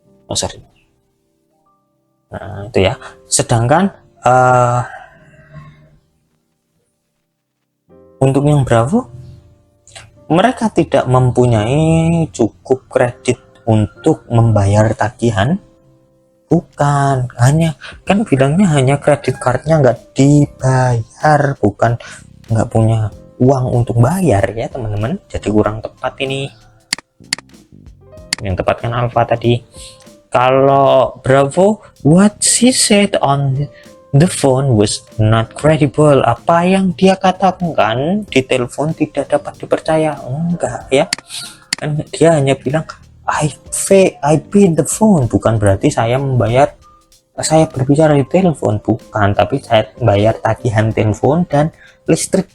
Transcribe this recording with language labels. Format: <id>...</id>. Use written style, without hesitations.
<id>Oh sorry. Nah itu ya, sedangkan untuk yang Bravo, mereka tidak mempunyai cukup kredit untuk membayar tagihan. Bukan, hanya kan bilangnya hanya kredit cardnya nggak dibayar, bukan nggak punya uang untuk bayar ya teman-teman. Jadi kurang tepat ini. Yang tepat kan Alpha tadi. Kalau Bravo,</id> <en>what she said on the phone was not credible.</en> <id>Apa yang dia katakan di telepon tidak dapat dipercaya. Enggak ya, kan dia hanya bilang</id> <en>I paid the phone,</en> <id>bukan berarti saya berbicara di telepon, bukan, tapi saya bayar tagihan telepon dan listrik.</id>